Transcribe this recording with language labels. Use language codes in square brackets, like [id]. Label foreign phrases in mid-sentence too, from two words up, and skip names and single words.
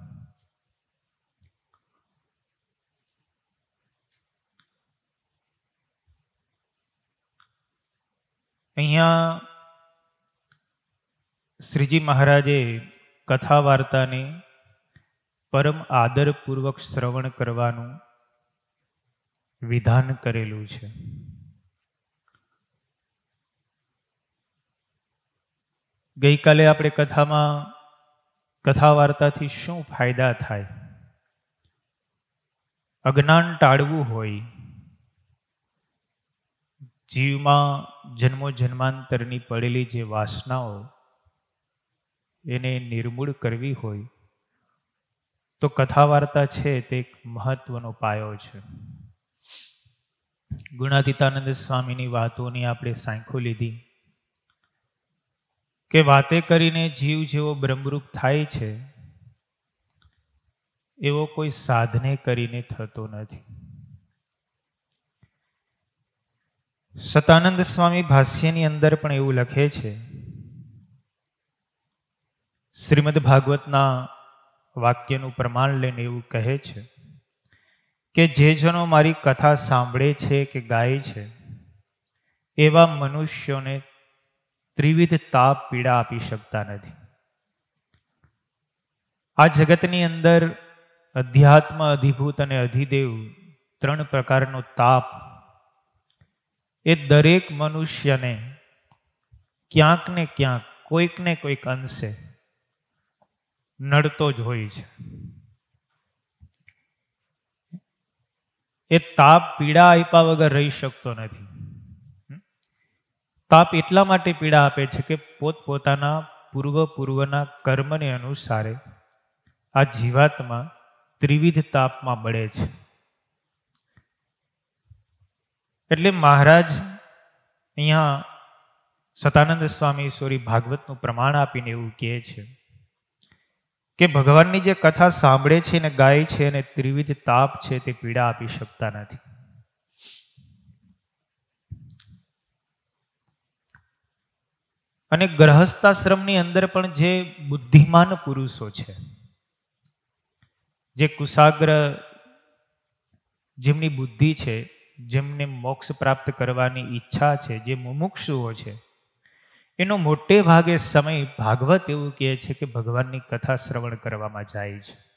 [gu] અહીંયા શ્રીજી મહારાજે કથા વાર્તા ને પરમ આદરપૂર્વક શ્રવણ કરવાનું વિધાન કરેલું છે। ગઈ કાલે આપણે કથા મેં કથા વાર્તા થી શું ફાયદો થાય? અજ્ઞાન ટાળવું હોય, જીવ મેં જન્મો જન્માંતરની પડેલી જે વાસનાઓ એને નિર્મૂળ કરવી હોય તો કથા વાર્તા છે તે એક મહત્વનો પાયો છે। ગુણાતીતાનંદ સ્વામીની વાતોની આપણે સાખો લીધી કે વાતે કરીને જીવ જેવો બ્રહ્મરૂપ થાય છે એવો કોઈ સાધને કરીને થતો નથી। સતાનંદ સ્વામી ભાષ્યની અંદર પણ એવું લખે છે। શ્રીમદ ભાગવતના વાક્યનું પ્રમાણ લઈને એવું કહે છે કે જે જનો મારી કથા સાંભળે છે કે ગાય છે એવા મનુષ્યોને ત્રિવિધ તાપ પીડા આપી શકતા નહીં। આ જગતની અંદર અધ્યાત્મ, અધિભૂત અને અધિદેવ ત્રણ પ્રકારનો તાપ એ દરેક મનુષ્ય ને ક્યાંક ને ક્યાંક કોઈક ને કોઈક અંશે નડતો જ હોય છે। એ તાપ પીડા આપ્યા વગર રહી શકતો નથી। તાપ એટલા માટે પીડા આપે છે કે પોતપોતાના પૂર્વના કર્મને અનુસારે આ જીવાત્મા ત્રિવિધ તાપ મેં બળે છે। એટલે મહારાજ અહીંયા સતાનંદ સ્વામી સોરી ભાગવતનું પ્રમાણ આપીને એવું કહે છે કે ભગવાનની જે કથા સાંભળે છે ને ગાય છે અને ત્રિવિધ તાપ છે તે પીડા આપી શકતા નથી. અને ગ્રહસ્થાશ્રમની અંદર પણ જે બુદ્ધિમાન પુરુષો છે, જે કુશાગ્ર, જેમની બુદ્ધિ છે, જેમને મોક્ષ પ્રાપ્ત કરવાની ઈચ્છા છે, જે મુમુક્ષુઓ છે, એનો મોટે ભાગે સમય ભાગવત એવું કહે છે કે ભગવાનની કથા શ્રવણ કરવામાં જાય છે.